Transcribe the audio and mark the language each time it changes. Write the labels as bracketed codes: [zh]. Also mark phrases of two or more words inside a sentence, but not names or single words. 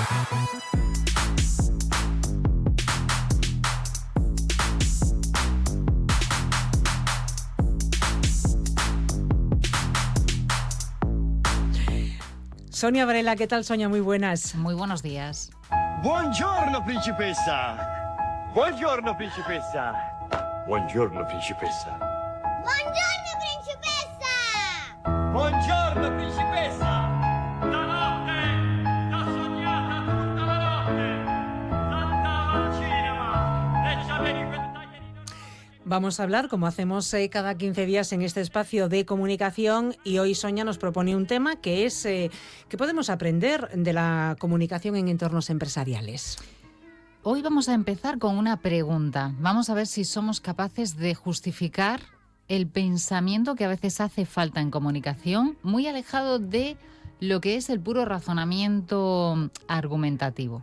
[es] Sonia Varela, ¿qué tal, Sonia? Muy buenas. Muy buenos días. [it] Buongiorno, principessa. Buongiorno, principessa. Buongiorno, principessa. Buongiorno, principessa! Buongiorno, principessa. La notte, l'ho sognata tutta la notte. Andavo al cinema e c'avevi quel taglierino. [es] Vamos a hablar, como hacemos cada 15 días en este espacio de comunicación, y hoy Sonia nos propone un tema que es ¿qué podemos aprender de la comunicación en entornos empresariales? Hoy vamos a empezar con una pregunta. Vamos a ver si somos capaces de justificar el pensamiento que a veces hace falta en comunicación, muy alejado de lo que es el puro razonamiento argumentativo.